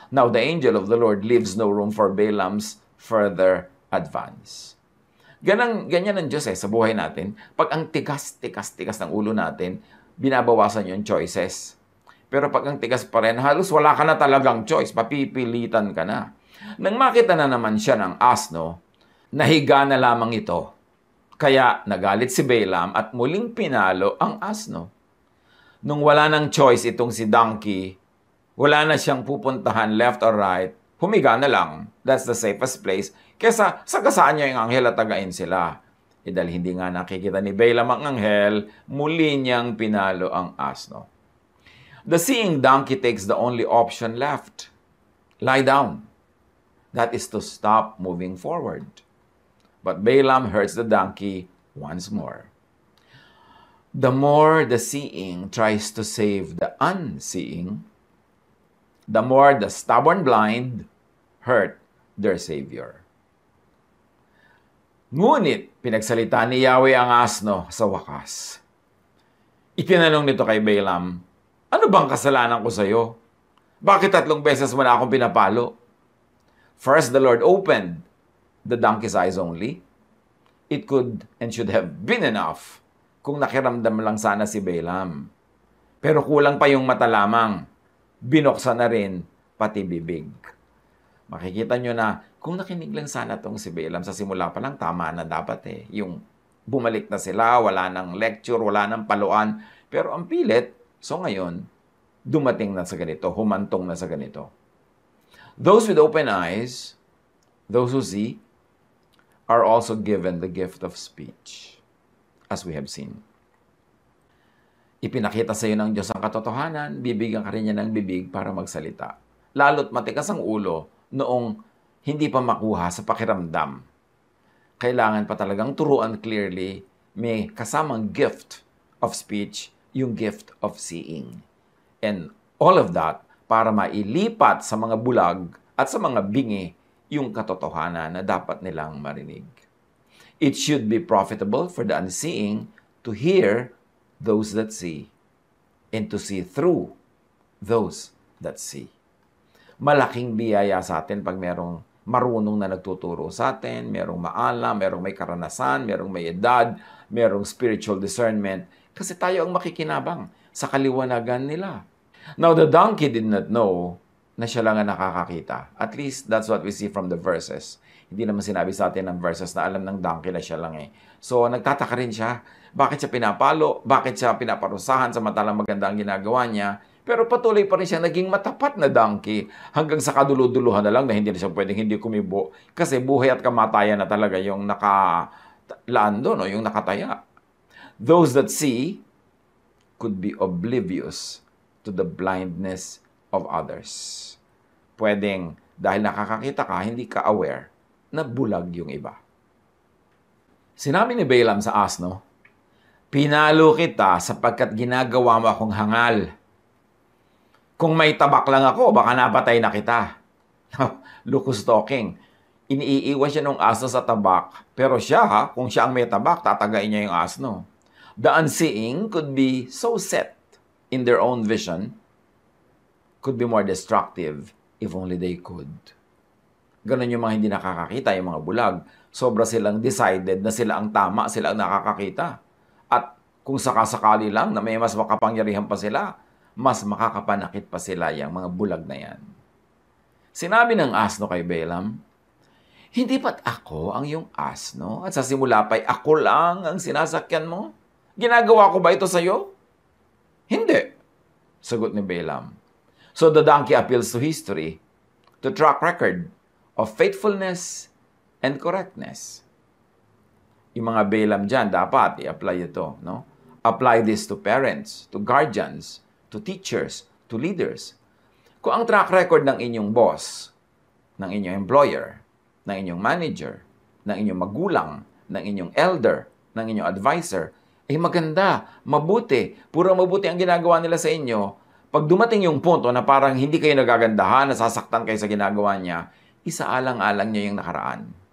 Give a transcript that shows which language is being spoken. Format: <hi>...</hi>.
<en>Now the angel of the Lord leaves no room for Balaam's further advance.</en> <tl>Ganyan ang Diyos sa buhay natin. Pag ang tigas ng ulo natin, binabawasan yung choices. Pero pag ang tigas pa rin, halos wala ka na talagang choice. Papipilitan ka na. Nang makita na naman siya ng asno, nahiga na lamang ito. Kaya nagalit si Balaam at muling pinalo ang asno. Nung wala ng choice itong si donkey, wala na siyang pupuntahan</tl> <en>left or right,</en> <tl>humiga na lang.</tl> <en>That's the safest place.</en> <tl>Kesa sagasaan niya yung anghel at tagain sila. Dahil hindi nga nakikita ni Balaam ang anghel, muli niyang pinalo ang asno.</tl> <en>The seeing donkey takes the only option left. Lie down. That is to stop moving forward. But Balaam hurts the donkey once more. The more the seeing tries to save the unseeing, the more the stubborn blind hurt their Savior.</en> <tl>Ngunit, pinagsalita ni Yahweh ang asno sa wakas. Itinanong nito kay Balaam, ano bang kasalanan ko sa iyo? Bakit 3 beses mo na akong pinapalo?</tl> <en>First, the Lord opened the donkey's eyes only. It could and should have been enough</en> <tl>kung nakiramdam lang sana si Balaam. Pero kulang pa yung mata lamang. Binuksan na rin pati bibig. Makikita nyo na kung nakinig lang sana tong si Balaam sa simula pa lang, tama na dapat Yung bumalik na sila, wala nang lecture, wala nang paluan. Pero ang pilit, so ngayon, dumating na sa ganito, humantong na sa ganito.</tl> <en>Those with open eyes, those who see, are also given the gift of speech. As we have seen.</en> <tl>Ipinakita sa iyo ng Diyos ang katotohanan, bibigyan ka rin niya ng bibig para magsalita. Lalo't matigas ang ulo noong hindi pa makuha sa pakiramdam. Kailangan pa talagang turuan clearly, may kasamang</tl> <en>gift of speech,</en> <tl>yung</tl> <en>gift of seeing. And all of that</en> <tl>para mailipat sa mga bulag at sa mga bingi yung katotohanan na dapat nilang marinig.</tl> <en>It should be profitable for the unseeing to hear those that see and to see through those that see.</en> <tl>Malaking biyaya sa atin pag merong marunong na nagtuturo sa atin, merong maalam, merong may karanasan, merong may edad, merong</tl> <en>spiritual discernment,</en> <tl>kasi tayo ang makikinabang sa kaliwanagan nila.</tl> <en>Now, the donkey did not know</en> <tl>na siya lang ang nakakakita.</tl> <en>At least, that's what we see from the verses.</en> <tl>Hindi naman sinabi sa atin ng verses na alam ng donkey na siya lang So, nagtataka rin siya. Bakit siya pinapalo? Bakit siya pinaparusahan samantalang maganda ang ginagawa niya? Pero patuloy pa rin siya naging matapat na donkey hanggang sa kaduluduluhan na lang na hindi na siya pwedeng hindi kumibo. Kasi buhay at kamatayan na talaga yung nakalaan doon, yung nakataya.</tl> <en>Those that see could be oblivious to the blindness of others.</en> <tl>Pwedeng, dahil nakakakita ka, hindi ka aware na bulag yung iba. Sinabi ni Balaam sa asno, pinalo kita sapagkat ginagawa mo akong hangal. Kung may tabak lang ako, baka napatay na kita.</tl> <en>Lucas talking.</en> <tl>Iniiwan siya ng asno sa tabak. Pero siya, kung siya ang may tabak, tatagain niya yung asno.</tl> <en>The unseeing could be so set in their own vision, could be more destructive if only they could.</en> <tl>Ganon yung mga hindi nakakakita, yung mga bulag. Sobra silang decided na sila ang tama, sila ang nakakakita. At kung sakasakali lang na may mas makapangyarihan pa sila, mas makakapanakit pa sila yung mga bulag na yan. Sinabi ng asno kay Balaam, hindi ba't ako ang iyong asno? At sa simula pa'y ako lang ang sinasakyan mo? Ginagawa ko ba ito sa'yo? Hindi, sagot ni Balaam.</tl> <en>So the donkey appeals to history, to track record of faithfulness and correctness.</en> <tl>Yung mga Balaam dyan, dapat i-apply ito.</tl> <en>No? Apply this to parents, to guardians, to teachers, to leaders.</en> <tl>Kung ang track record ng inyong boss, ng inyong employer, ng inyong manager, ng inyong magulang, ng inyong elder, ng inyong advisor, ay maganda, mabuti, puro mabuti ang ginagawa nila sa inyo, pag dumating yung punto na parang hindi kayo nagagandahan, nasasaktan kayo sa ginagawa niya, isaalang-alang niya yung nakaraan.</tl>